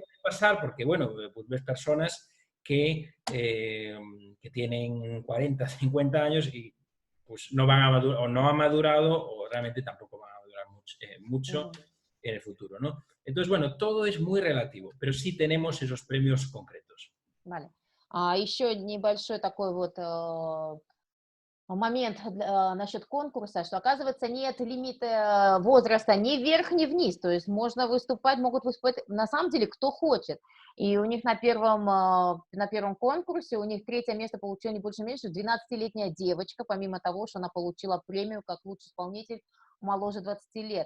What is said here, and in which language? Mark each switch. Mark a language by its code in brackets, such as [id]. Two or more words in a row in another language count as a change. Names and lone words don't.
[es] también puede pasar porque, bueno, pues ves personas que tienen 40, 50 años y pues no van a madurar, o no han madurado o realmente tampoco van a madurar mucho en el futuro, ¿no? Entonces, bueno, todo es muy relativo, pero sí tenemos esos premios concretos. Vale. [ru] А еще небольшой такой вот момент насчет конкурса, что, оказывается, нет лимита возраста ни вверх, ни вниз. То есть можно выступать, могут выступать на самом деле кто хочет. И у них на первом конкурсе у них третье место получила не больше меньше 12-летняя девочка, помимо того, что она получила премию как лучший исполнитель моложе 20 лет.